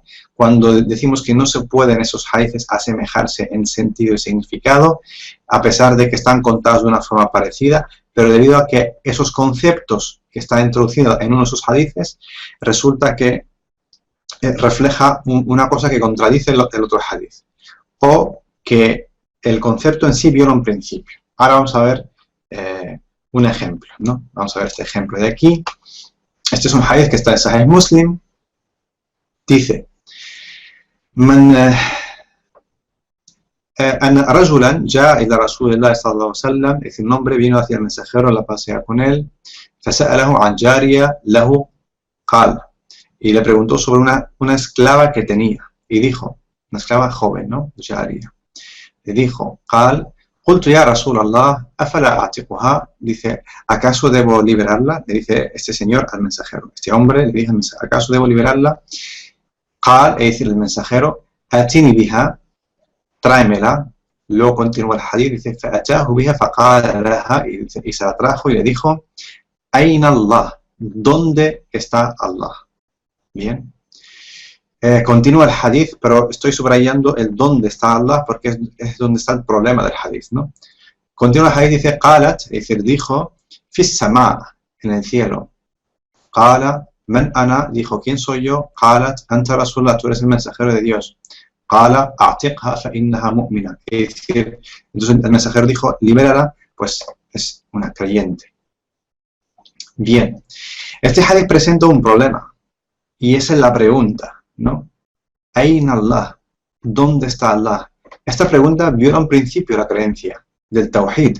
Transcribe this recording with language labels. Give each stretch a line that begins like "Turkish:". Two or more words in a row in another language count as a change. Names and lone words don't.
Spanish: Cuando decimos que no se pueden esos hadithes asemejarse en sentido y significado, a pesar de que están contados de una forma parecida, pero debido a que esos conceptos que están introducidos en uno de esos hadithes, resulta que refleja una cosa que contradice el otro hadith, o que el concepto en sí viola un principio. Ahora vamos a ver un ejemplo, ¿no? Vamos a ver este ejemplo de aquí. Este es un hadith que está en Sahih Muslim. Dice:
Arabic: أن رجلا جاء إلى رسول الله صلى الله عليه وسلم.
Spanish: Es decir, un hombre vino hacia el mensajero, la pasea con él.
Arabic: فسأله عن جارية له قال.
Spanish: Y le preguntó sobre una esclava que tenía. Y dijo, una esclava joven, ¿no? Jariya. Le dijo,
Arabic: قال قلت يا رسول الله أفلا أعتقها.
Spanish: Dice, ¿acaso debo liberarla? Le dice este señor al mensajero. Este hombre le dice al mensajero, ¿acaso debo liberarla? قال, es decir, el mensajero,
Arabic: أتني بها,
Spanish: tráemela. Luego continúa el hadith, dice,
Arabic: فأتاه بها فقال لها,
Spanish: y se la trajo y le dijo,
Arabic: أين الله,
Spanish: ¿dónde está Allah? Bien. Continúa el hadith, pero estoy subrayando el dónde está Allah porque es donde está el problema del hadith, ¿no? Continúa el hadith, dice, قالت, es decir, dijo,
Arabic: في السماء,
Spanish: en el cielo.
Arabic: قال, من أنا,
Spanish: dijo, ¿quién soy yo?
Arabic: قالت, أنت رسول الله,
Spanish: tú eres el mensajero de Dios.
Arabic: قال, أعتقها فإنها مؤمنة.
Spanish: Es decir, entonces el mensajero dijo, libérala, pues es una creyente. Bien. Este hadith presenta un problema. Y esa es la pregunta, ¿no?
Arabic: ¿أين الله?
Spanish: ¿Dónde está Allah? Esta pregunta viola un principio de la creencia del Tawhid.